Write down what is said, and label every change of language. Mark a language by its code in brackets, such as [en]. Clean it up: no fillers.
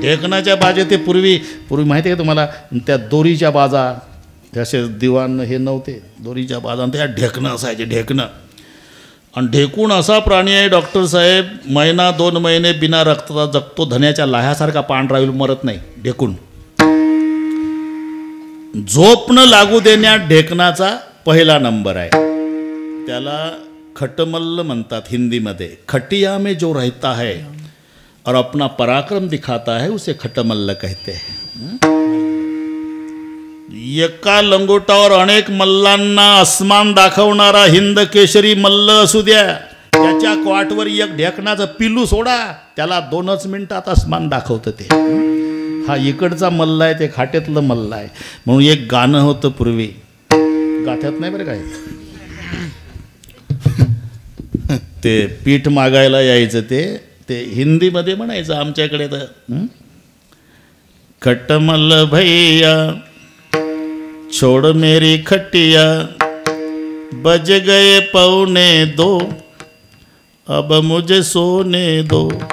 [mr] ढेकणाच्या बाजे ते पूर्वी माहिती आहे तुम्हाला त्या दोरीच्या बाजा तसे दिवाण हे नव्हते दोरीच्या बाजा त्या ढेकणं असायचे ढेकणं आणि ढेकूण असा प्राणी आहे डॉक्टर साहेब महिना 2 महिने बिना रक्ताचा जगतो धन्याच्या लाह्यासारखा पांढरा मरत नाही ढेकूण. झोप न लागू देण्यात ढेकणाचा पहिला नंबर आहे. त्याला खटमल्ल म्हणतात हिंदीमध्ये. [hi] खटिया में जो रहता है और अपना पराक्रम दिखाता है उसे खटमल्ल कहते हैं. [mr] एका लंगोटावर अनेक मल्लांना आसमान दाखवणारा हिंद केशरी मल्ल असू द्या त्याच्या क्वाटवर एक ढेकणाचं पिल्लू सोडा त्याला 2च मिनिटात आसमान दाखवतं ते. हा इकडचा मल्ल आहे ते खाट्यातलं मल्ल आहे. म्हणून एक गाणं होतं पूर्वी गाठ्यात नाही बरं काय ते पीठ मागायला यायचं ते हिंदीमध्ये म्हणायचं आमच्याकडे तर [hi] खटमल भैया छोड़ मेरी खटिया बज गए 1:45 अब मुझे सोने दो.